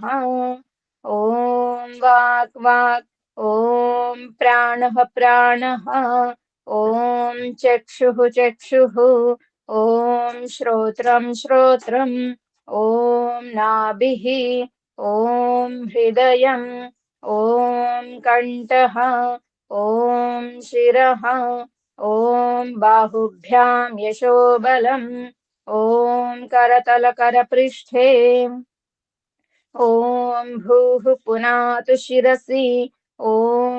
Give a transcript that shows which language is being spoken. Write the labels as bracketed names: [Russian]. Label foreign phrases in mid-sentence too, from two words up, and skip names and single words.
[Sanskrit] ఓం వాక్ వాక్. ఓం ప్రాణః ప్రాణః. ఓం చక్షుః చక్షుః. ఓం శ్రోత్రం శ్రోత్రం. ఓం నాభిః. ఓం హృదయం. ॐ कण्ठः ॐ शिरः ॐ बाहुभ्यां यशोबलम् ॐ करतलकरपृष्ठे ॐ भूः पुनातु शिरसि ॐ